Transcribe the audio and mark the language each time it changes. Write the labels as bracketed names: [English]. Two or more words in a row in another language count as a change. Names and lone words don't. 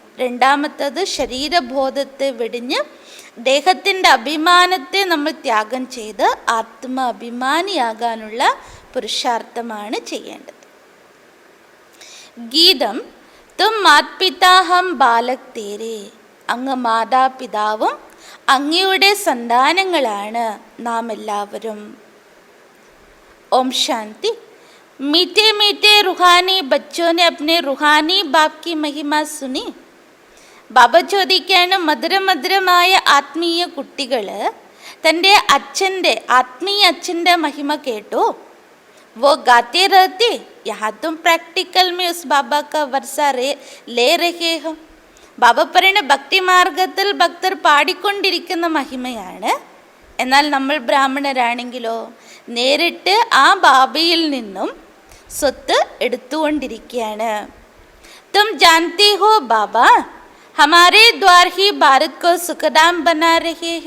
[Malayalam] രണ്ടാമത്തത്, ശരീരബോധത്തെ വെടിഞ്ഞ് ദേഹത്തിൻ്റെ അഭിമാനത്തെ നമ്മൾ ത്യാഗം ചെയ്ത് ആത്മാഭിമാനിയാകാനുള്ള പുരുഷാർത്ഥമാണ് ചെയ്യേണ്ടത്. [Hindi] गीतम तुम मातपिता हम बालक तेरे. [Malayalam] അങ്ങ് മാതാപിതാവും അങ്ങയുടെ സന്താനങ്ങളാണ് നാം എല്ലാവരും. ഓം ശാന്തി. [Hindi] मीठे मीठे रूहानी बच्चों ने अपने रूहानी बाप की महिमा सुनी. [Malayalam] ബാബ ചോദിക്കാണ്, മധുരമധുരമായ ആത്മീയ കുട്ടികൾ തൻ്റെ ആത്മീയ അച്ഛൻ്റെ മഹിമ കേട്ടോ? [Hindi] वो गाते रहते यहाँ तुम प्रैक्टिकल में उस बाबा का वर्षा ले रहे हो. [Malayalam] ബാബ പറയുന്ന ഭക്തിമാർഗത്തിൽ ഭക്തർ പാടിക്കൊണ്ടിരിക്കുന്ന മഹിമയാണ്. എന്നാൽ നമ്മൾ ബ്രാഹ്മണരാണെങ്കിലോ നേരിട്ട് ആ ബാബയിൽ നിന്നും സ്വത്ത് എടുത്തുകൊണ്ടിരിക്കുകയാണ്. [Hindi] तुम जानती हो बाबा हमारे द्वार ही भारत को सुखधाम बना रहे है.